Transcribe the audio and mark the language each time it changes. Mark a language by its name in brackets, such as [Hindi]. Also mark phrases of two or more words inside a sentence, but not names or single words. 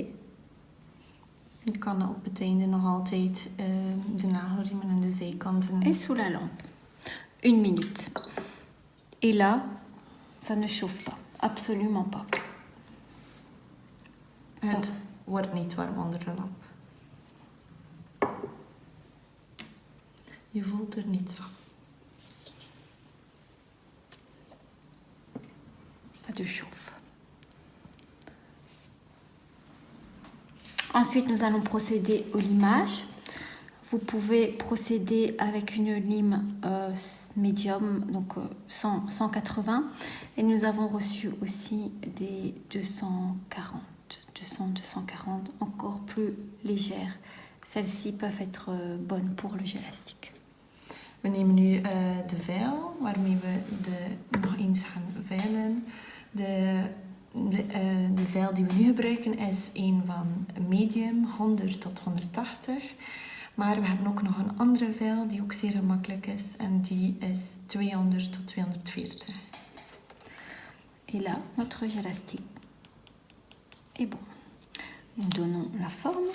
[Dutch] Je kan op het einde nog altijd de nagelriemen en de zijkanten. [French] Et sous la lampe. 1 minute. Et là, ça ne chauffe pas. Absolument pas. [Dutch] Het wordt niet warm onder de lamp. Je voelt er niets van. [French] Pas de chauffe. Ensuite, nous allons procéder au limage. vous pouvez procéder avec une lime médium, donc 180. Et nous avons reçu aussi des 240, encore plus légères. Celles-ci peuvent être bonnes pour le gélastique. [Dutch] We nemen nu de veil waarmee we nog eens gaan veilen. De veil die we nu gebruiken is een van medium 100 tot 180. Maar we hebben ook nog een andere veil die ook zeer gemakkelijk is en die is 200 tot 240. [French] Et là, notre gélastique est bon. Nous donnons la forme.